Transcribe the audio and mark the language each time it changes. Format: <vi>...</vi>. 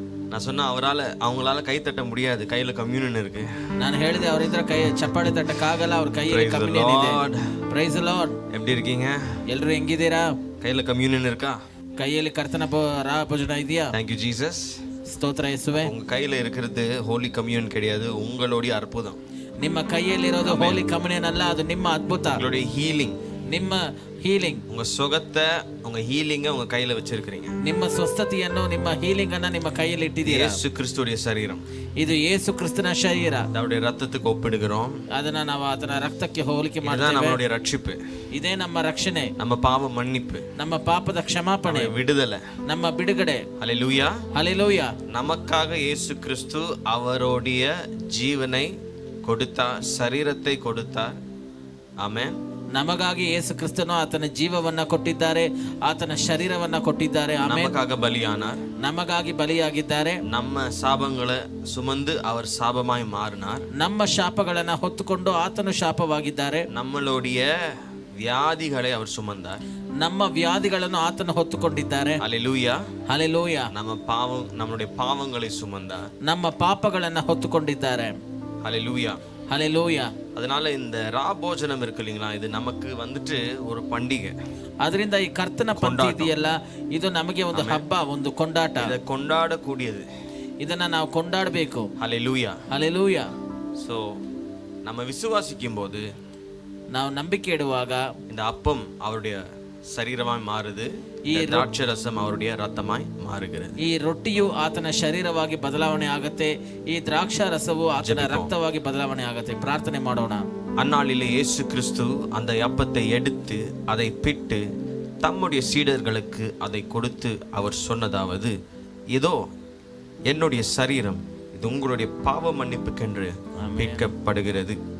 <ta>நான் சொன்ன அவங்களால கை தட்ட முடியாது, கையில கம்யூனியன் இருக்கு.</ta> <kn>ನಾನು ಹೇಳಿದೆ ಅವರಿದ್ರ ಕೈ ಚಪ್ಪಾಳೆ ತಟ್ಟಕ್ಕಾಗಲ್ಲ, ಅವ್ರ ಕೈಯಲ್ಲಿ ಕಮ್ಯುನಿಯನ್ ಇದೆ.</kn> <en>Praise the Lord.</en> <ta>எப்படி இருக்கீங்க?</ta> <kn>ಎಲ್ಲರೂ ಹೆಂಗಿದ್ದೀರಾ?</kn> <ta>கையில கம்யூனியன் இருக்கா?</ta> <kn>ಕೈಯಲ್ಲಿ ಕರ್ತನ ಭೋಜನ ಇದೆಯಾ?</kn> <en>Thank you Jesus.</en> <kn>ಸ್ತೋತ್ರ ಯೇಸುವೆ.</kn> <ta>உங்க கையில இருக்கிறது ஹோலி கம்யூனியன் கிடையாது, உங்களுடைய அற்புதம்.</ta> <kn>ನಿಮ್ಮ ಕೈಯಲ್ಲಿರೋದು ಹೋಲಿ ಕಮ್ಯುನಿಯನ್ ಅಲ್ಲ, ಅದು ನಿಮ್ಮ ಅದ್ಭುತ,</kn> <ta>உங்களுடைய ஹீலிங்,</ta> <kn>ನಿಮ್ಮ ಹೀಲಿಂಗ್.</kn> <ta>உங்க சுகத்தை, உங்க ஹீலிங்க உங்க கையில வச்சிருக்கீங்க.</ta> <kn>ನಿಮ್ಮ ಸ್ವಸ್ಥತೆಯನ್ನು, ನಿಮ್ಮ ಹೀಲಿಂಗ್ ಅನ್ನ ನಿಮ್ಮ ಕೈಯಲ್ಲಿ ಇಟ್ಟಿದ್ದೀರಾ.</kn> <ta>இயேசு கிறிஸ்துடைய சரீரம்,</ta> <kn>ಇದು ಯೇಸು ಕ್ರಿಸ್ತನ ಶರೀರ.</kn> <ta>அவருடைய ரத்தத்துக்கு ஒப்பிடுகிறோம்.</ta> <kn>ಅದನ್ನ ನಾವು ಆತನ ರಕ್ತಕ್ಕೆ ಹೋಲಿಕೆ</kn> <ta>இதுதான்</ta> <kn>ಮಾಡ್ತೇವೆ.</kn> <ta>நம்மளுடைய ரட்சிப்பு,</ta> <kn>ಇದೇ ನಮ್ಮ ರಕ್ಷಣೆ,</kn> <ta>நம்ம பாவ மன்னிப்பு,</ta> <kn>ನಮ್ಮ ಪಾಪದ ಕ್ಷಮಾಪಣೆ,</kn> <ta>விடுதலை,</ta> <kn>ನಮ್ಮ ಬಿಡುಗಡೆ.</kn> <ta>ஹல்லேலூயா. ஹல்லேலூயா. நமக்காக இயேசு கிறிஸ்து அவருடைய ஜீவனை கொடுத்தார், சரீரத்தை கொடுத்தார். ஆமென்.</ta> <kn>ನಮಗಾಗಿ ಯೇಸು ಕ್ರಿಸ್ತನು ಆತನ ಜೀವವನ್ನ ಕೊಟ್ಟಿದ್ದಾರೆ, ಆತನ ಶರೀರವನ್ನ ಕೊಟ್ಟಿದ್ದಾರೆ. ಆಮೆನ್.</kn> <ta>நமக்காக பலியானார்,</ta> <kn>ನಮಗಾಗಿ ಬಲಿಯಾಗಿದ್ದಾರೆ.</kn> <ta>நம்ம சாபங்களை சுமந்து அவர் சாபமாய் மாறினார்.</ta> <kn>ನಮ್ಮ ಶಾಪಗಳನ್ನ ಹೊತ್ತುಕೊಂಡು ಆತನು ಶಾಪವಾಗಿದ್ದಾರೆ.</kn> <ta>நம்மளுடைய வியாதிகளை அவர் சுமந்தார்,</ta> <kn>ನಮ್ಮ ವ್ಯಾಧಿಗಳನ್ನು ಆತನು ಹೊತ್ತುಕೊಂಡಿದ್ದಾರೆ.</kn> <ta>ஹல்லேலூயா.</ta> <kn>ಹಲ್ಲೇಲೂಯಾ.</kn> <ta>நம்மளுடைய பாவங்களை சுமந்தார்,</ta> <kn>ನಮ್ಮ ಪಾಪಗಳನ್ನ ಹೊತ್ತುಕೊಂಡಿದ್ದಾರೆ.</kn> <ta>ஹல்லேலூயா.</ta> <kn>ಹಲ್ಲೇಲೂಯಾ.</kn> <ta>அதனால இந்த ராபோஜனம் இருக்கு இல்லைங்களா, இது நமக்கு வந்துட்டு ஒரு பண்டிகை.</ta> <kn>ಅದರಿಂದ ಈ ಕರ್ತನ ಪಂಕ್ತಿ ಇದೆಯಲ್ಲ, ಇದು ನಮಗೆ ಒಂದು ಹಬ್ಬ, ಒಂದು ಕೊಂಡಾಟ.</kn> <ta>இதை கொண்டாடக்கூடியது,</ta> <kn>ಇದನ್ನ ನಾವು ಕೊಂಡಾಡಬೇಕು.</kn> <ta>ஹல்லேலூயா.</ta> <kn>ಹಲ್ಲೇಲೂಯಾ.</kn> <ta>சோ நம்ம விசுவாசிக்கும் போது,</ta> <kn>ನಾವು ನಂಬಿಕೆ ಇಡುವಾಗ</kn> <ta>இந்த அப்பம் அவருடைய சரீரமாய் மாறுது, இந்த திராட்சை ரசம் அவருடைய ரத்தமாய் மாறுகிறது.</ta> <kn>ಈ ರೊಟ್ಟಿಯು ಆತನ ಶರೀರವಾಗಿ ಬದಲಾವಣೆ ಆಗತ್ತೆ, ಈ ದ್ರಾಕ್ಷಾ ರಸವು ಆತನ ರಕ್ತವಾಗಿ ಬದಲಾವಣೆ ಆಗತ್ತೆ. ಪ್ರಾರ್ಥನೆ ಮಾಡೋಣ.</kn> <ta>அந்நாளிலே இயேசு கிறிஸ்து அந்த அப்பத்தை எடுத்து அதை பிட்டு தம்முடைய சீடர்களுக்கு அதை கொடுத்து அவர் சொன்னதாவது, இதோ என்னுடைய சரீரம், இது உங்களுடைய பாவ மன்னிப்புக்கென்று மீட்கப்படுகிறது.</ta>